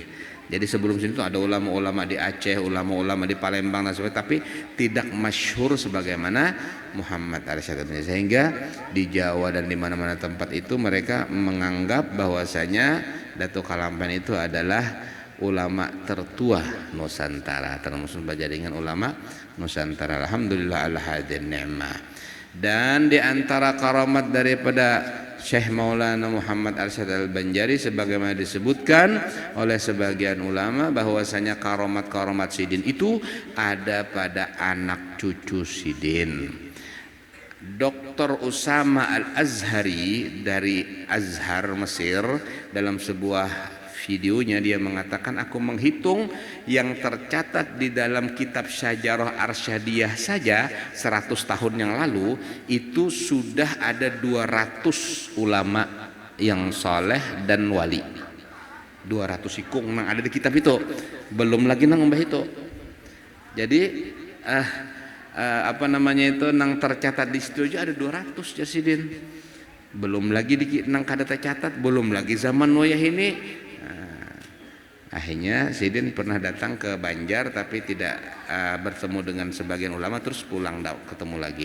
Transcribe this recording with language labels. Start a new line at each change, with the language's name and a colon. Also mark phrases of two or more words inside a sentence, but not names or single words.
Indonesian: Jadi sebelum sini itu ada ulama-ulama di Aceh, ulama-ulama di Palembang dan sebagainya, tapi tidak masyhur sebagaimana Muhammad Arsyad. Sehingga di Jawa dan di mana-mana tempat itu mereka menganggap bahwasanya Datuk Kalampan itu adalah ulama tertua Nusantara, termasuk jaringan ulama Nusantara.
Arabic: الحمد لله على هذه النعمة.
Indonesian: Dan di antara karamat daripada Syekh Maulana Muhammad Arsyad Al-Banjari sebagaimana disebutkan oleh sebagian ulama bahwasanya karamat-karamat sidin itu ada pada anak cucu sidin. Dr. Usama Al-Azhari dari Azhar Mesir dalam sebuah videonya dia mengatakan, aku menghitung yang tercatat di dalam kitab Syajarah Arsyadiyah saja 100 tahun yang lalu itu sudah ada 200 ulama yang soleh dan wali.
Banjar: 200 ikung nang ada di kitab itu, belum lagi nang mbah itu. Jadi nang tercatat di situ aja ada 200 jasidin. Belum lagi nang kada tercatat, belum lagi zaman wayah ini.
Indonesian: Akhirnya sidin pernah datang ke Banjar tapi tidak bertemu dengan sebagian ulama, terus pulang ketemu lagi.